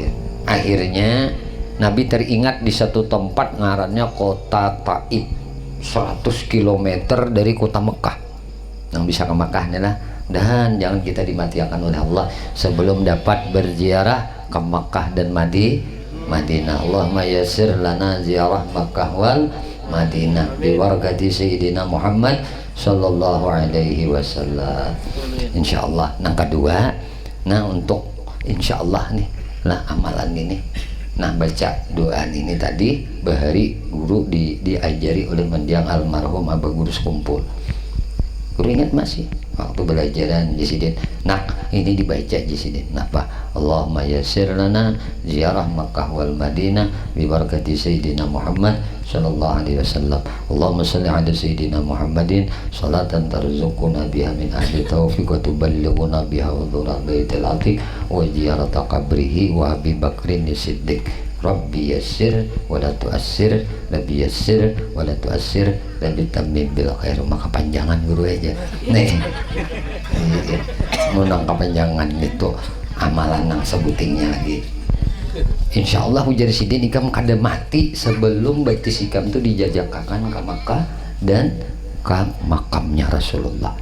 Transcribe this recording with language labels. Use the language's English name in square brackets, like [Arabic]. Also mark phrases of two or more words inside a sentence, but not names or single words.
[Indonesian] Akhirnya Nabi teringat di satu tempat ngarannya kota Taif, 100 km dari kota Mekah. Yang bisa ke Mekah adalah dan jangan kita dimatikan oleh Allah sebelum dapat berziarah ke Mekah dan Madinah. [Arabic] اللهم يسر لنا زيارة مكة والمدينة ببركة سيدنا محمد صلى الله عليه وسلم. [Indonesian] Insyaallah. Yang kedua, nah untuk insyaallah nih lah amalan ini. [Banjar] Nah baca doa ini tadi bahari guru diajari oleh mendiang almarhum Abah Guru Sekumpul. Guru ingat masih waktu belajaran Jisidin. Nah ini dibaca Jisidin. Napa? [Arabic] اللهم يسر لنا زيارة مكة والمدينة ببركة سيدنا محمد صلى الله عليه وسلم. اللهم صل على سيدنا محمد صلاة ترزقنا بها من أهل التوفيق وتبلغنا بها حضور البيت العتيق وزيارة قبره وأبي بكر الصديق. رب يسر ولا تعسر، رب يسر ولا تعسر، رب تمم بالخير. [Banjar] Maka panjangan guru aja nih menang kepanjangan itu amalan yang sebutingnya lagi. [Arabic] إن شاء الله [Banjar] ujar sidin ikam kada mati sebelum baiti sikam itu dijajakan ke Makkah dan ke makamnya Rasulullah.